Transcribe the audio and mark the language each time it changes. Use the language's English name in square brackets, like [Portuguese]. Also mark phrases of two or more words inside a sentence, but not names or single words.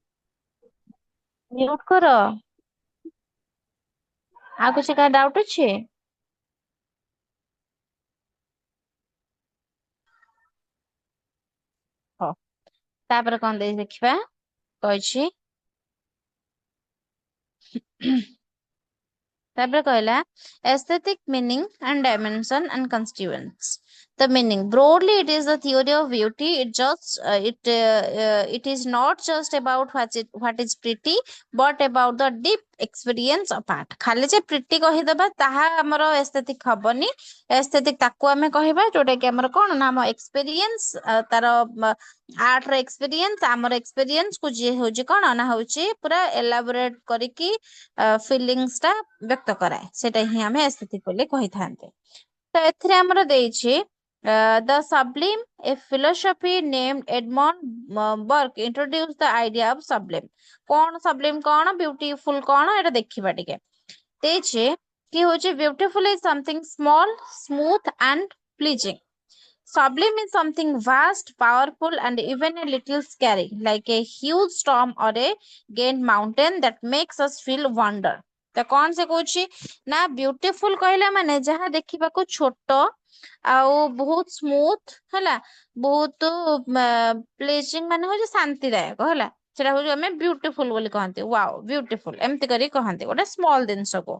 [Odia] ମ୍ୟୁଟ୍ କର। ଆଉ କିଛି କାହାର ଡାଉଟ୍ ଅଛି? ହଉ ତାପରେ କଣ ଦେଇ ଦେଖିବା କହିଛି। ତାପରେ କହିଲା [English] aesthetic meaning and dimension and constituents. The meaning broadly it is the theory of beauty. It is not just about what is pretty but about the deep experience of art. [Odia] ଖାଲି ଯେ pretty କହିଦବା ତାହା ଆମର aesthetic ହବନି। aesthetic ତାକୁ ଆମେ କହିବା ଯୋଉଟା କି ଆମର କଣ ନା ଆମ experience ତାର ଆର୍ଟ ର ଏକ୍ସପିରିଏନ୍ସ ଆମର ଏକ୍ସପିରିଏନ୍ସ କୁ ଯିଏ ହଉଛି କଣ ନା ହଉଛି ପୁରା ଏଲାବୋରେଟ କରିକି ଫିଲିଙ୍ଗସ୍ ଟା ବ୍ୟକ୍ତ କରାଏ ସେଟା ହିଁ ଆମେ ଏସ୍ଥେଟିକ୍ ବୋଲି କହିଥାନ୍ତି। ତ ଏଥିରେ ଆମର ଦେଇଛି [English] the sublime a philosophy named Edmond Burke introduced the idea of sublime. [Odia] କଣ ସବ୍ଲିମ୍ କଣ ବ୍ୟୁଟିଫୁଲ କଣ ଏଟା ଦେଖିବା ଟିକେ। ଦେଇଛି କି ହଉଛି [English] ବ୍ୟୁଟିଫୁଲ is something small, smooth and pleasing. Sublime is something vast, powerful, and even a little scary, like a huge storm or a giant mountain that makes us feel wonder. [Odia] ତ କଣ ସେ କହୁଛି ନା ବ୍ୟୁଟିଫୁଲ କହିଲା ମାନେ ଯାହା ଦେଖିବାକୁ ଛୋଟ ଆଉ ବହୁତ ସ୍ମୁଥ ହେଲା ବହୁତ ପ୍ଲେଜିଂ ମାନେ ହଉଛି ଶାନ୍ତିଦାୟକ ହେଲା ସେଟା ହଉଛି ଆମେ ବ୍ୟୁଟିଫୁଲ ବୋଲି କହନ୍ତି [English] wow beautiful [Odia] ଏମିତି କରି କହନ୍ତି ଗୋଟେ ସ୍ମଲ ଜିନିଷକୁ।